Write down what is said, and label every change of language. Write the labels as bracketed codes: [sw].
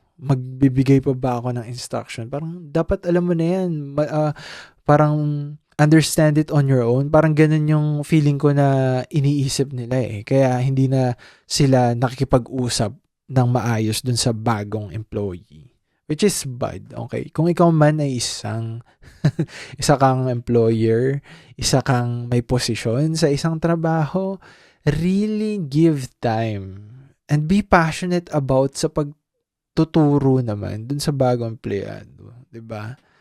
[tl] Magbibigay pa ba ako ng instruction? Parang dapat alam mo na yan. [en] Parang understand it on your own. [tl] Parang ganun yung feeling ko na iniisip nila eh. Kaya hindi na sila nakikipag-usap ng maayos dun sa bagong employee. [en] Which is bad, okay? [tl] Kung ikaw man ay isa kang employer, isa kang may posisyon sa isang trabaho, [en] really give time and be passionate about [tl] sa pagtuturo naman dun sa bagong empleyado, 'di ba?